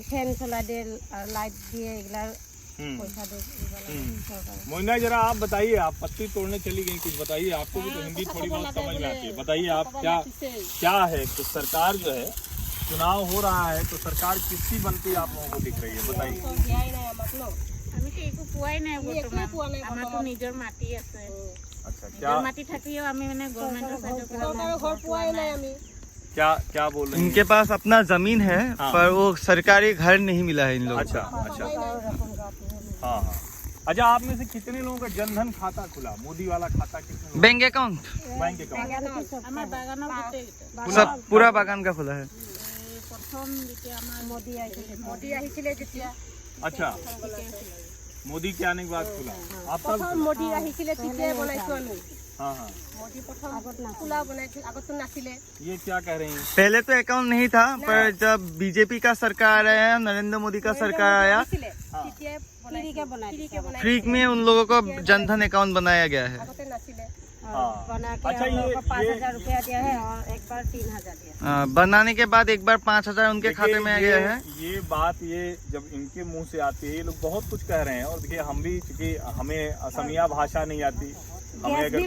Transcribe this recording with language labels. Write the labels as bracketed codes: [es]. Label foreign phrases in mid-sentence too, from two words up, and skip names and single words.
[hi] फैन चला दे, लाइट दिए, पैसा दे। मोइना, जरा आप बताइए, आप पत्ती तोड़ने चली गई, कुछ बताइए। आपको भी तो हिंदी थोड़ी बहुत समझ में आती है, बताइए आप क्या है कि सरकार जो है, चुनाव हो रहा है तो सरकार किसकी बनती आप लोगों को दिख रही है, बताइए। [as] আমি তো একো পোৱাই নাই বৰ্তমান, আমাৰতো নিজৰ মাটি আছে। [hi] अच्छा, [as] নিজৰ মাটি থাকিও আমি মানে গভৰ্ণমেণ্টৰ চাইডৰ পৰা ঘৰ পোৱাই নাই আমি। [hi] क्या बोल रहे हैं? इनके पास अपना जमीन है पर वो सरकारी घर नहीं मिला है इन लोगों को। अच्छा। हाँ। अच्छा, आप में से कितने लोगों का जनधन खाता खुला, मोदी वाला खाता? कितने बैंक अकाउंट बैंक अकाउंट? [as] আমাৰ বাগানৰ গোটেইকেইটা [hi] सब पूरा बागान का खुला है। [as] প্ৰথম যেতিয়া আমাৰ মোদী আহিছিলে যেতিয়া, [hi] अच्छा, मोदी के आने के बाद खुला। आप [as] প্ৰথম মোদী আহিছিলে তেতিয়াই বনাইছো আমি। [hi] हाँ। [as] মোদী প্ৰথম খোলা বনাইছিল, আগততো নাছিলে। [hi] ये क्या कह रही हैं? पहले तो अकाउंट नहीं था, पर जब बीजेपी का सरकार आया, नरेंद्र मोदी का सरकार आया, [as] তেতিয়াই [hi] फ्री के बनाए, फ्री में उन लोगों को जनधन अकाउंट बनाया गया है। [as] আগতে নাছিলে। [hi] बना के अच्छा, हम लोग को ये- 5,000 रुपया दिया है, और एक बार 3,000 दिया। बनाने के बाद एक बार 5,000 उनके खाते में आ गया है। ये बात जब इनके मुंह से आती है, ये लोग बहुत कुछ कह रहे हैं। और देखिए, हम भी, क्योंकि हमें असमिया भाषा नहीं आती, हमें गैस अगर